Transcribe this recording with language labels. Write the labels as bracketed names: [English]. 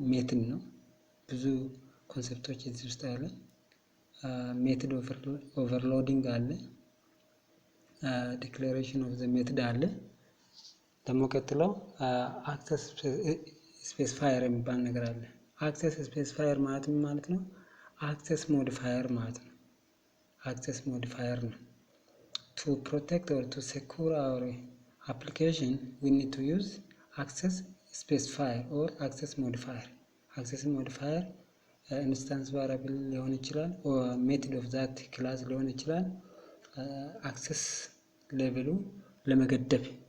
[Amharic] ሜትድ ነው። ብዙ ኮንሰፕቶች እዚህ ውስጥ አለ። ሜትድ ኦቨርሎዲንግ አለ። ዲክላሬሽን ኦፍ ዘ ሜትድ አለ። ደግሞ ቀጥለው አክሰስ ስፔሲፋየር የሚባል ነገር አለ። አክሰስ ስፔሲፋየር ማለት ምን ማለት ነው? አክሰስ ሞዲፋየር ማለት ነው። አክሰስ ሞዲፋየር ነው። [English] To protect or to secure our application, we need to use access specifier or access modifier. Access modifier instance variable [Amharic] ሊሆን ይችላል [English] or method of that class ሊሆን ይችላል። [Amharic] አክሰስ ሌቨሉ ለመገደብ